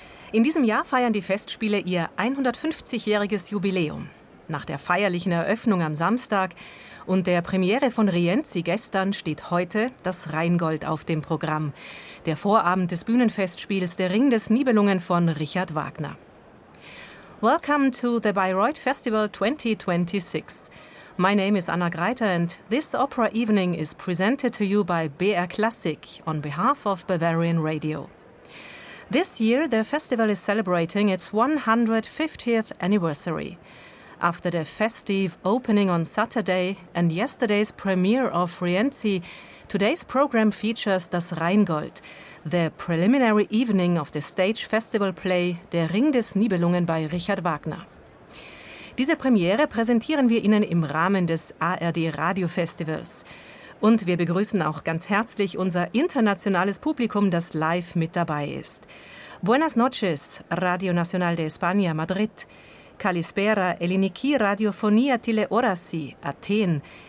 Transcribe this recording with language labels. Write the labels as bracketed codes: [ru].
[de] In diesem Jahr feiern die Festspiele ihr 150-jähriges Jubiläum. Nach der feierlichen Eröffnung am Samstag und der Premiere von Rienzi gestern steht heute das Rheingold auf dem Programm. Der Vorabend des Bühnenfestspiels Der Ring des Nibelungen von Richard Wagner. [en] Welcome to the Bayreuth Festival 2026. My name is Anna Greiter and this opera evening is presented to you by BR Classic on behalf of Bavarian Radio. This year the festival is celebrating its 150th anniversary. After the festive opening on Saturday and yesterday's premiere of Rienzi, today's program features Das Rheingold, the preliminary evening of the stage festival play Der Ring des Nibelungen by Richard Wagner. [de] Diese Premiere präsentieren wir Ihnen im Rahmen des ARD Radio Festivals. Und wir begrüßen auch ganz herzlich unser internationales Publikum, das live mit dabei ist. [es] Buenas noches, Radio Nacional de España, Madrid. [el] Kalispera, Eliniki, Radiofonia Tile Orasi, Athen.